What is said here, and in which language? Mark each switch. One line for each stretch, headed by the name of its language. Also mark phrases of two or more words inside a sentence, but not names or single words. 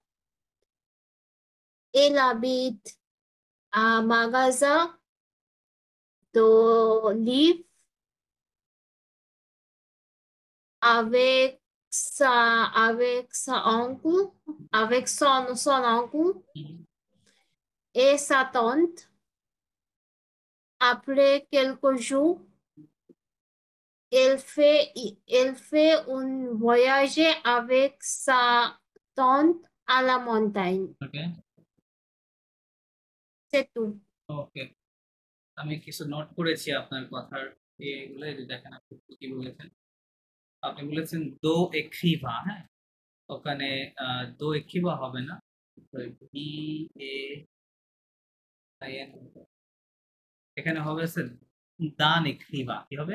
French: Elle habite à un magasin de livres avec sa oncle, avec son oncle et sa tante. Après quelques jours, elle fait un voyage avec sa tante à la montagne. ওকে C'est tout.
Bangla: ওকে, আমি কিছু নোট করেছি আপনার কথার এগুলো, এই যে দেখেন আপনি কি বলেছেন। আপনি বলেছেন দো এক্রিভা, হ্যাঁ, ওখানে দো এক্রিভা হবে না, বি এ আই এন, এখানে হবে স্যার দান এক্রিভা, কি হবে?